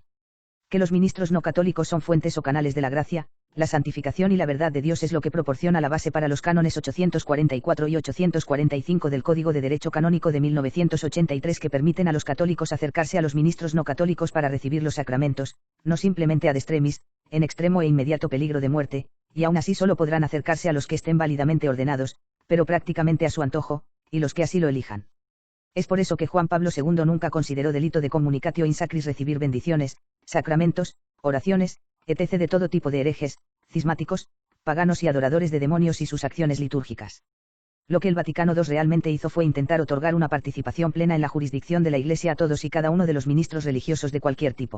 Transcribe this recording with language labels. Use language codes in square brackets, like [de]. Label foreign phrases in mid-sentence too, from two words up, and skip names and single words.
[es] Que los ministros no católicos son fuentes o canales de la gracia, la santificación y la verdad de Dios es lo que proporciona la base para los cánones 844 y 845 del Código de Derecho Canónico de 1983 que permiten a los católicos acercarse a los ministros no católicos para recibir los sacramentos, no simplemente [la] ad extremis, [es] en extremo e inmediato peligro de muerte, y aún así solo podrán acercarse a los que estén válidamente ordenados, pero prácticamente a su antojo, y los que así lo elijan. Es por eso que Juan Pablo II nunca consideró delito de [la] communicatio in sacris [es] recibir bendiciones, sacramentos, oraciones, etc. de todo tipo de herejes, cismáticos, paganos y adoradores de demonios y sus acciones litúrgicas. Lo que el Vaticano II realmente hizo fue intentar otorgar una participación plena en la jurisdicción de la Iglesia a todos y cada uno de los ministros religiosos de cualquier tipo.